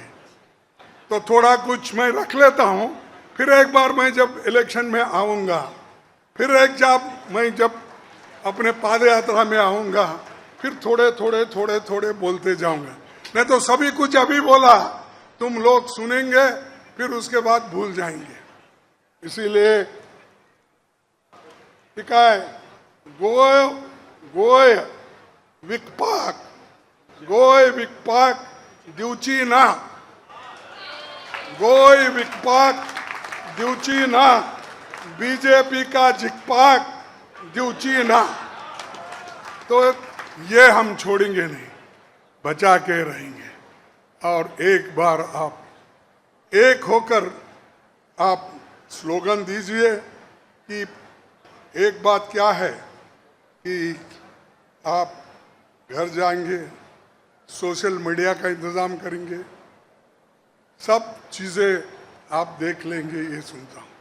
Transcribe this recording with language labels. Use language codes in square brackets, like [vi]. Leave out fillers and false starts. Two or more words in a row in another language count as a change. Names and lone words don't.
[hi] तो थोड़ा कुछ मैं रख लेता हूँ, फिर एक बार मैं जब इलेक्शन में आऊँगा, फिर मैं जब अपने पाद यात्रा में आऊँगा, फिर थोड़े थोड़े बोलते जाऊँगा। नहीं तो सभी कुछ अभी बोला तुम लोग सुनेंगे, फिर उसके बाद भूल जाएंगे। इसीलिए ठीक है, [kok] गोय विकपाक दिवची ना, गोय विकपाक दिवची ना, बीजेपी का जिकपाक दिवची ना। [hi] तो ये हम छोड़ेंगे नहीं, बचा के रहेंगे। और एक बार आप एक होकर आप स्लोगन दीजिए कि एक बात क्या है कि आप घर जाएंगे, सोशल मीडिया का इंतज़ाम करेंगे, सब चीज़ें आप देख लेंगे, ये सुनता हूँ।